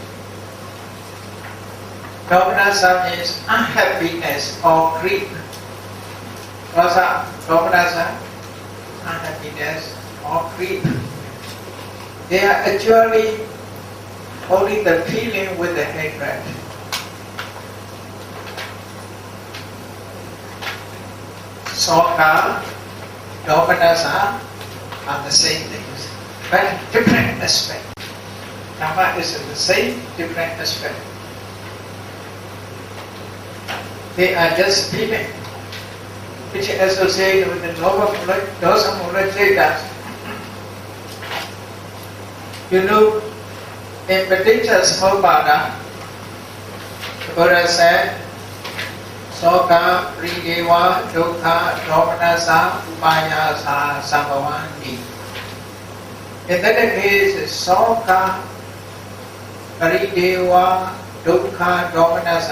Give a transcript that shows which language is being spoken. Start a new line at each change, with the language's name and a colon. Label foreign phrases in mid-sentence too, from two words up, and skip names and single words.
English: Domanasa means unhappiness or grief. Domanasa, unhappiness or grief. They are actually only the feeling with the hatred.
Pali: Soka, domanasa
English: are the same things, but different aspect. Dhamma is the same, different aspect. They are just feeling, which is associated with the
Pali: dosa mula cetas.
English: You know, in
Pali: Paticca Samuppada,
English: the Buddha said,
Pali: Soka, Prideva, Dukkha, Domanasa, Upayasa, Sambhavanti.
English: In that case,
Pali: Soka, Prideva, Dukkha, Domanasa.